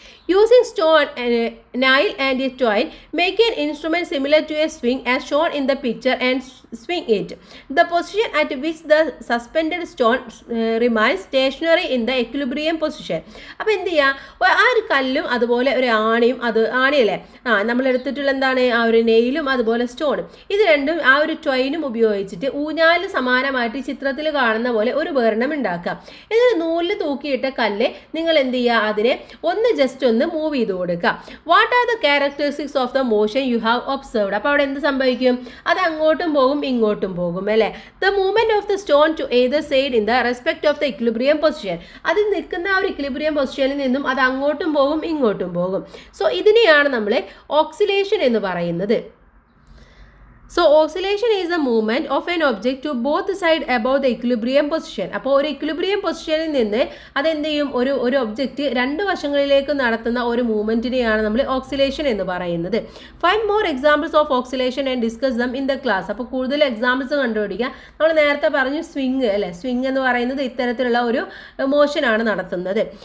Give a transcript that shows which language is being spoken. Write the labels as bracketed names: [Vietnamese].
[English] Using stone, nail and a twine, make an instrument similar to a swing as shown in the picture and swing it. The position at which the suspended stone remains stationary in the equilibrium position. [Malayalam] അപ്പോൾ എന്ത് ചെയ്യുക, ആ ഒരു കല്ലും അതുപോലെ ഒരു ആണിയും, അത് ആണിയല്ലേ നമ്മൾ എടുത്തിട്ടുള്ള എന്താണ്, ആ ഒരു നെയിലും അതുപോലെ സ്റ്റോണും, ഇത് രണ്ടും ആ ഒരു ട്വൈനും ഉപയോഗിച്ചിട്ട് ഊഞ്ഞാലിന് സമാനമായിട്ട് ചിത്രത്തിൽ കാണുന്ന പോലെ ഒരു ഉപകരണം ഉണ്ടാക്കുക. എന്നിട്ട് നൂലിൽ തൂക്കിയിട്ട കല്ല് നിങ്ങൾ എന്ത് ചെയ്യുക, അതിനെ ഒന്ന് ജസ്റ്റ് ഒന്ന് മൂവ് ചെയ്ത് കൊടുക്കുക. [English] What are the characteristics of the motion you have observed? [Malayalam] അപ്പോൾ അവിടെ എന്ത് സംഭവിക്കും, അത് അങ്ങോട്ടും പോകും ഇങ്ങോട്ടും പോകും അല്ലേ. [English] The movement of the stone to either side in the respect of the equilibrium position. [Malayalam] അതിൽ നിൽക്കുന്ന ആ ഒരു ഇക്വിലിബ്രിയം പൊസിഷനിൽ നിന്നും അത് അങ്ങോട്ടും പോകും ഇങ്ങോട്ടും പോകും. സോ ഇതിനെയാണ് നമ്മൾ ഓക്സിലേഷൻ എന്ന് പറയുന്നത്. [English] So oscillation is the movement of an object to both sides above the equilibrium position. [Malayalam] അപ്പോൾ ഒരു ഇക്വിലിബ്രിയം പൊസിഷനിൽ നിന്ന് അതെന്ത് ചെയ്യും, ഒരു ഒബ്ജക്റ്റ് രണ്ട് വശങ്ങളിലേക്ക് നടത്തുന്ന ഒരു മൂവ്മെന്റിനെയാണ് നമ്മൾ ഓക്സിലേഷൻ എന്ന് പറയുന്നത്. [English] Find more examples of oscillation and discuss them in the class. [Malayalam] അപ്പോൾ കൂടുതൽ എക്സാമ്പിൾസ് കണ്ടുപിടിക്കുക. നമ്മൾ നേരത്തെ പറഞ്ഞു സ്വിങ് അല്ലേ, സ്വിങ് എന്ന് പറയുന്നത് ഇത്തരത്തിലുള്ള ഒരു മോഷനാണ് നടത്തുന്നത്.